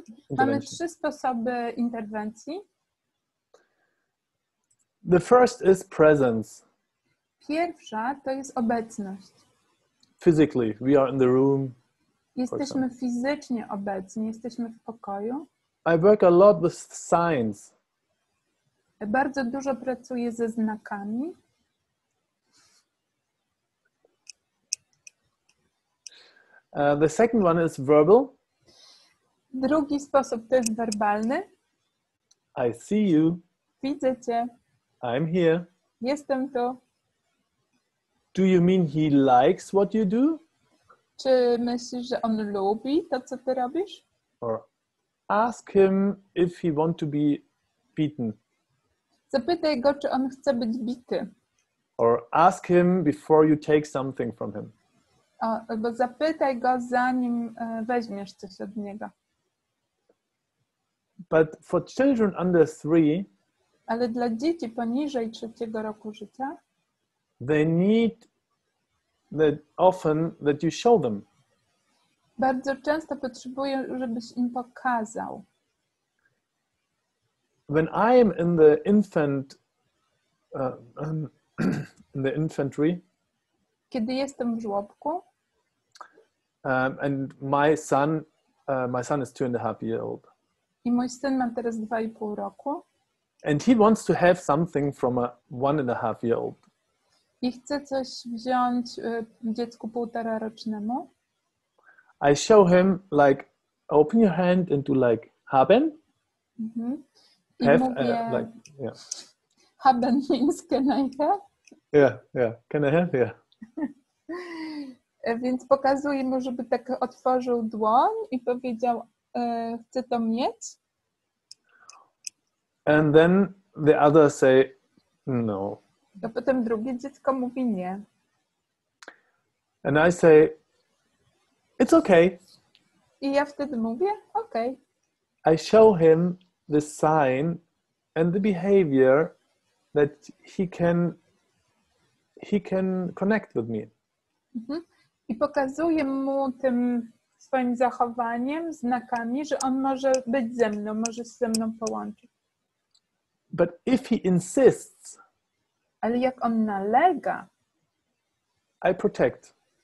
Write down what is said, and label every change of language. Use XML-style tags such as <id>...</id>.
<pl>Mamy 3 sposoby interwencji.</pl> <en>The first is presence.</en> <pl>Pierwsza to jest obecność.</pl> <en>Physically, we are in the room.</en> <pl>Jesteśmy fizycznie obecni, jesteśmy w pokoju.</pl> <en>I work a lot with signs.</en> <pl>Bardzo dużo pracuję ze znakami.</pl> <en>The second one is verbal.</en> <pl>Drugi sposób to jest werbalny.</pl> <en>I see you.</en> <pl>Widzę cię.</pl> <en>I'm here.</en> <pl>Jestem tu.</pl> <en>Do you mean he likes what you do?</en> <pl>Czy myślisz, że on lubi to, co ty robisz?</pl> <en>Or ask him if he wants to be beaten.</en> <pl>Zapytaj go, czy on chce być bity.</pl> <en>Or ask him before you take something from him.</en> <pl>Albo zapytaj go, zanim weźmiesz coś od niego.</pl> <en>But for children under 3,</en> <pl>ale dla dzieci poniżej 3 roku życia,</pl> <en>they need often that you show them.</en> <pl>Bardzo często potrzebują, żebyś im pokazał.</pl> <en>When I am in the in the infantry,</en> <pl>kiedy jestem w żłobku,</pl> <en>and my son is 2.5 years old.</en> <pl>I mój syn ma teraz 2,5 roku.</pl> <en>And he wants to have something from a 1.5 year old.</en> <pl>I chce coś wziąć dziecku 1,5-rocznemu.</pl> <en>I show him like open your hand into like haben.</en> <pl>I</pl> <en>have</en> <pl>mówię,</pl> <en>like yeah. Haben means can I have? Yeah. Can I have? Yeah.</en> <pl>Więc pokazuję mu, żeby tak otworzył dłoń i powiedział, chcę to mieć.</pl> <en>And then the others say no.</en> <pl>A potem drugie dziecko mówi nie.</pl> <en>And I say it's okay.</en> <pl>I ja wtedy mówię okay.</pl> <en>I show him the sign and the behavior that he can connect with me.</en> <pl>I pokazuję mu tym swoim zachowaniem, znakami, że on może być ze mną, może się ze mną połączyć.</pl> <en>But if he insists,</en> <pl>ale jak on nalega,</pl> <en>I protect.</en>